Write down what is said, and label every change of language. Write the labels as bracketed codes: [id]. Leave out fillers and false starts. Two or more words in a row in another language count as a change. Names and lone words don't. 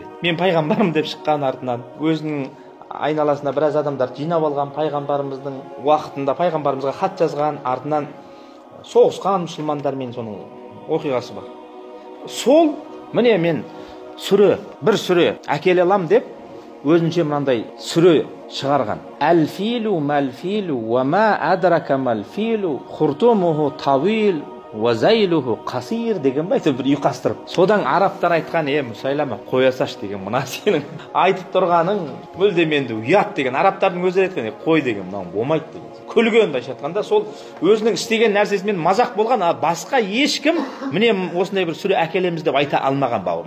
[kk] Мен пайғамбарым деп шыққан артынан өзінің айналасына біраз адамдар жинап алған, пайғамбарымыздың уақытында пайғамбарымызға хат жазған, артынан соғысқан мұсылмандармен соның оқиғасы бар. Сол міне мен бір сүре әкеле алам деп өзінше мынандай сүре шығарған. [ar] الفيل ما الفيل وما أدراك ما الفيل خرطومه طويل وذيله قصير [kk] деген байтын бір ұйқастырып. Содан арабтар айтқан: Мұсайлама қоя саш деген, мына сенің айтып тұрғаның мүлдем енді ұят деген. Арабтардың өзі айтқан: қой деген мынау болмайды деген. Күлген былайша айтқанда сол өзінің істеген нәрсесімен мазақ болған, басқа ешкім міне осындай бір сүре әкелеміз деп айта алмаған бауырлар.